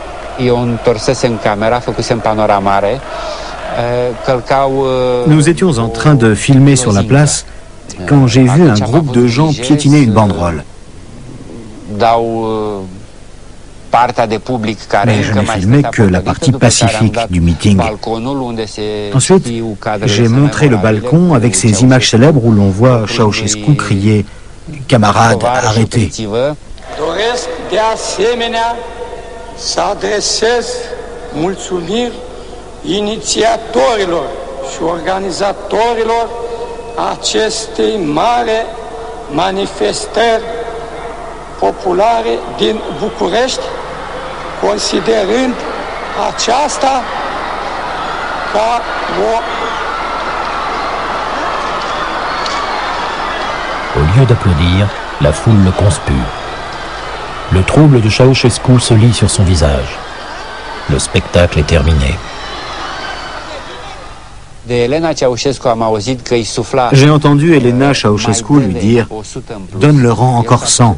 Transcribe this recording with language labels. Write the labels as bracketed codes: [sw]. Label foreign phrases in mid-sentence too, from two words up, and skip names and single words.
[fr] Nous étions en train de filmer sur la place quand j'ai vu un groupe de gens piétiner une banderole. Mais je n'ai filmé que la partie pacifique du meeting. Ensuite, j'ai montré le balcon avec ces images célèbres où l'on voit Ceausescu crier « Camarades, arrêtez !» [ro] Doresc de asemenea să adresez mulțumiri inițiatorilor și organizatorilor acestei mare manifestări populare din București, considerând aceasta ca o... [fr] Au lieu d'applaudir, la foule le conspue. Le trouble de Ceausescu se lit sur son visage. Le spectacle est terminé. J'ai entendu Elena Ceausescu lui dire « Donne le rang encore 100 ».